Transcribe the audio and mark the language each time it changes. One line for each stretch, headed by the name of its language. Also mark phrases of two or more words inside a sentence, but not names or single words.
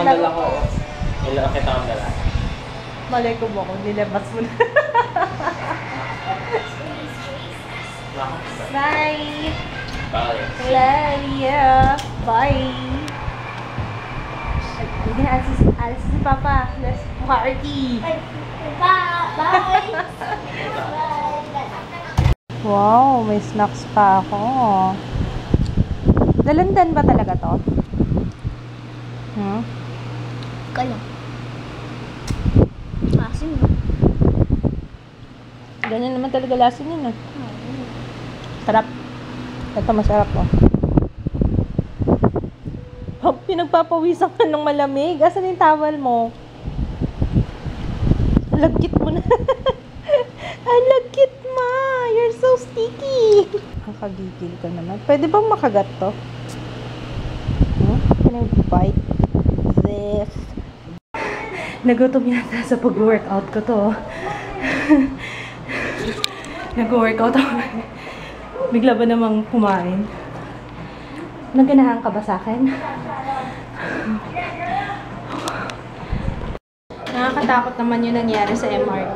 Filipino: mga dala ko. Wala kita ang dala. Malay ko mo kung nilabas mo na.
English: Bye! Bye.
Filipino: Lalia! Bye! Hindi na alis si Papa.
English: Let's party! Bye! Bye!
Filipino: Wow, may snacks pa ako. Dalandan ba talaga to? Hmm? Kaya. Asin. Ganyan naman talaga lasin yun. Sarap. Ito masarap oh. Oh, pinagpapawisan ka ng malamig. Asan yung towel mo? Lagkit mo na. Ang lagkit ma.
English: You're so sticky.
Filipino: Kakagigil ka naman. Pwede bang makagat to?
English: Can I bite this?
Filipino: Nagutom yata sa pag-workout ko to. Nag-workout ako. Bigla ba namang kumain? Naganahan ka ba sa akin? Nakakatakot naman yung nangyari sa MRT.